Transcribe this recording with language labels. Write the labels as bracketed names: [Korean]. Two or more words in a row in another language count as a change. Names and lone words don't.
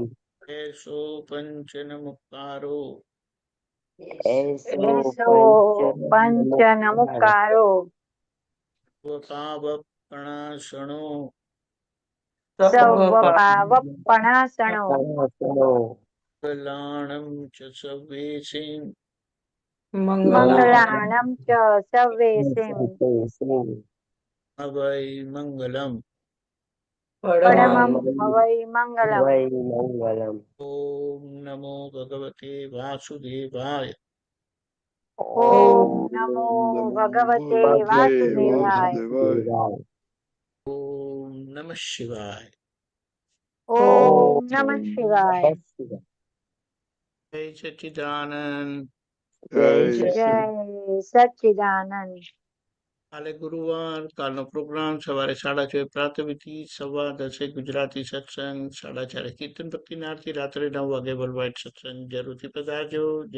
[Prakrit languages] એસો પંચનમુક્કારો, એસો પંચનમુક્કારો, સ્વપાવપણાસણો, સર્વપાવપણાસણો, मंगलाणं च सव्येसिं મંગલાણમ ચ સવ્યેસિમ अवै मङ्गलम् પરમં હવૈ મંગલમ [Sanskrit] ॐ नमो भगवते वासुदेवाय ઓમ નમો નમો ભગવતે ભગવતે વાસુદેવાય વાસુદેવાય. ॐ नमः शिवाय ઓમ નમઃ શિવાય जय सच्चिदानंद જય જય સચ્ચિદાનંદ [Gujarati] કાલે ગુરુવાર કાલનો પ્રોગ્રામ સવારે 6:30 પ્રાતઃવિધિ 10:15 ગુજરાતી સત્સંગ 4:30 કીર્તન ભક્તિની આરતી રાત્રે 9 વાગે વર્લ્ડ વાઇડ સત્સંગ જરૂરથી પધારજો.